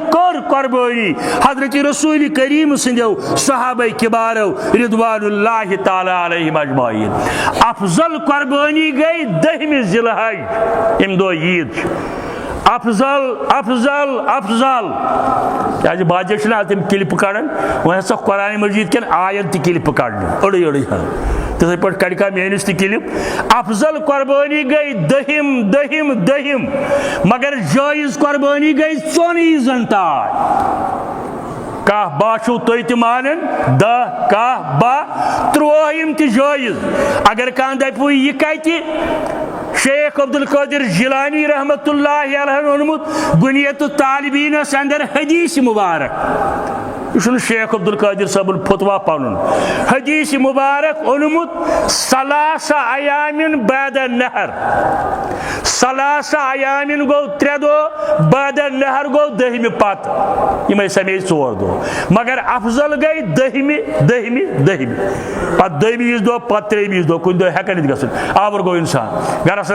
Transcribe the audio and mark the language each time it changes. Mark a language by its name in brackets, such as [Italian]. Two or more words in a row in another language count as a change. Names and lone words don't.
[Kashmiri] کٔر قۄربٲنی حضرت رسول کریم سٕنٛدیو صحابہ کبارو [Arabic] رضوان اللہ تعالیٰ علیہم اجمعین [Kashmiri] افضل قۄربٲنی گٔے 10 ذی الحج ییٚمہِ دۄہ عیٖد چھِ افضل افضل افضل کیازِ باجے چھِنہ تِم کلپہٕ کڑان وۄنۍ ہسا قرآن مجیٖد کٮ۪ن آین تہِ کلپہٕ کڑنہِ أڑٕے أڑٕے تِتھٕے پٲٹھۍ کڑِ کانٛہہ میٲنِس تہِ کلپ افضل قۄربٲنی گٔے 10 مگر جٲیز قۄربٲنی گٔے 4 عیٖزن تانۍ کاہ باہ چھُو تُہۍ تہِ مانان 10 کاہ باہ 13 تہِ جٲیز اگر کانٛہہ دپوٕ یہِ کتہِ شیخ عبد القادر جیلانی [Arabic] رحمۃ اللہ علیہ [Kashmiri] اونمُت بنیت الطالبینس اندر حدیث مبارک یہ چھُنہٕ شیخ عبد القادر صٲبُن فتوا پنُن حدیث مبارک اونمُت 3 [Arabic] ایامن بعد النہر [Kashmiri] 3 ایامن گوٚو 3 دۄہ [Arabic] بعد النہر [Kashmiri] گوٚو 10مہِ پتہٕ یِمے سمیے 4 دۄہ مگر افضل گٔے 10مہِ پتہٕ 2مہِ عیٖذ دۄہ پتہٕ 3مہِ عیٖذ دۄہ کُنہِ دۄہ ہٮ۪کان ییٚتہِ گژھُن آوُر گوٚو انسان گرس